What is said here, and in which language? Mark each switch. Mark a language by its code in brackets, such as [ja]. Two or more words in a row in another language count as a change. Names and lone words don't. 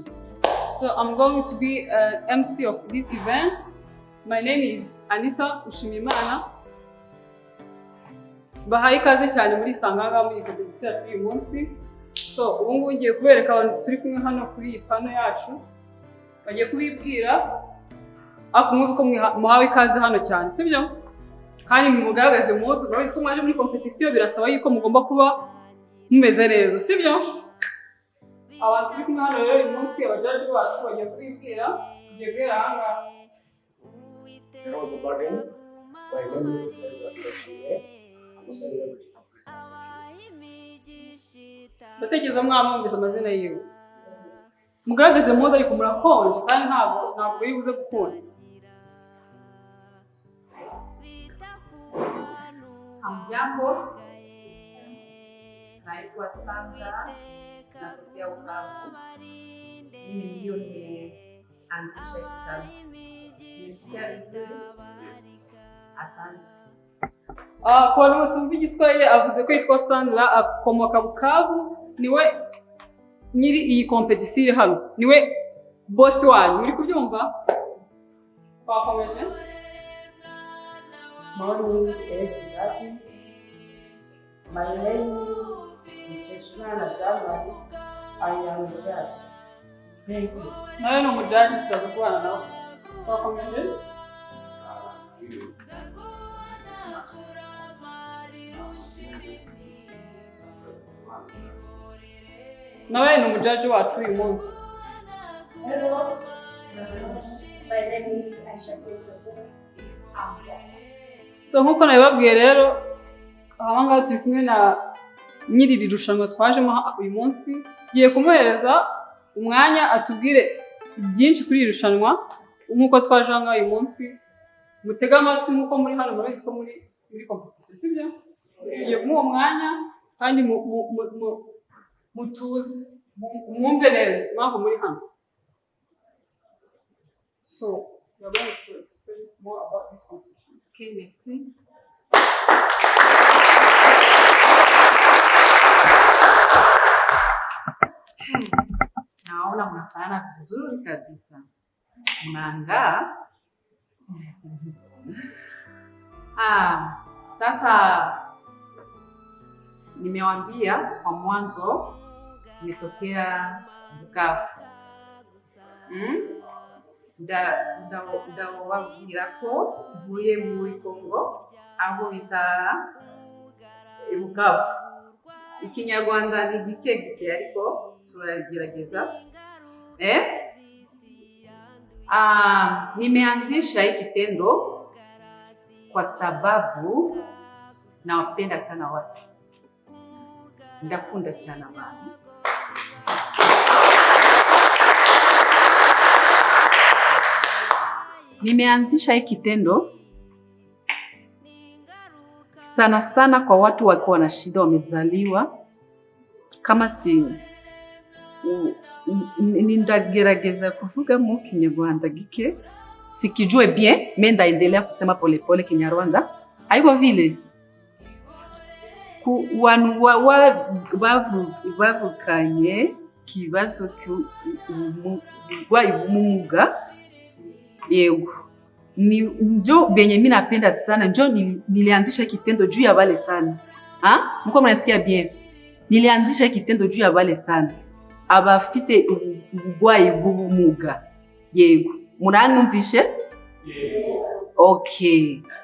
[en] So I'm going to be MC of this event. My name is Anita Ushimimana. [rw] Bahaye ikaze cyane muri Sanganga muri competition yacu uyu munsi. So ubu ngubu ngiye kubereka abantu turi kumwe hano kuri iyi pano yacu. Bagiye kubibwira akumwe ko muhawe ikaze hano cyane, sibyo? Kandi mugaragaze mood, murabizi ko mwaje muri competition birasaba yuko mugomba kuba mumeze neza, sibyo? Abantu turi kumwe hano rero uyu munsi abajaji bacu bagiye kubibwira tugiye guhera ahangaha. [en] Hello, good morning. My name is Ezra Kashire. I'm a celebrity. [rw] Ndatekereza mwamwumvise amazina yiwe. Mugaragaze moda ariko murakonje kandi ntabwo yibuze gukunda. [sw] Hamjambo. Naitwa Sandra. Natokea Ukavu. Mimi ndio nimeanzisha kitabu. Nimesikia vizuri. Asante. Kwa wale [rw] tumva Igiswahili avuze ko yitwa Sandra akomoka Bukavu, niwe nyiri iyi competition hano. Niwe boss wanyu. Muri kubyumva? Twakomeje. [en] Morning everybody. My name is Cheshwana Jamali. I am a judge. Thank you. [rw] Nawe ni umujaji tutaza kubana nawe. Twakomeje. Nawe ni umujaji wacu uyu munsi. [en] Hello. My name is Aisha Kesobo. I'm judge. [rw] So nkuko nabibabwiye rero ahangaha turi kumwe na nyiri iri rushanwa twajemo uyu munsi, giye kumuhereza umwanya atubwire byinshi kuri iri rushanwa nkuko twaje ahangaha uyu munsi. Mutega amatwi nkuko muri hano murabizi ko muri competition, sibyo? Tugiye kumuha umwanya kandi mutuze mwumve neza impamvu muri hano. [en] So we are going to explain more about this competition. [fr] Okay, merci. [sw] Naona mnafanana vizuri kabisa. Mnaangaa. Sasa nimewaambia kwa mwanzo nimetokea Bukavu. [rw] Ndababwira ko mvuye muri Kongo aho bita Bukavu. Ikinyarwanda ni gike ariko turagerageza. [sw] Nimeanzisha hiki kitendo kwa sababu nawapenda sana watu. [rw] Ndakunda cyane abantu. [sw] Nimeanzisha hiki kitendo sana sana kwa watu wako na shida, wamezaliwa kama si [rw] nindagerageza kuvuga mu Kinyarwanda gike [sw] sikijue bien, mimi ndaendelea kusema polepole Kinyarwanda. Haiko vile [rw] ku wantu bavukanye kibazo cy'uburwayi bw'ubumuga, yego [sw] njo benye mimi napenda sana, njo nilianzisha kitendo juu ya wale sana. Mko mnasikia bien? Nilianzisha kitendo juu ya wale sana [rw] abafite uburwayi bw'ubumuga, yego muranumvishe? [en] Okay.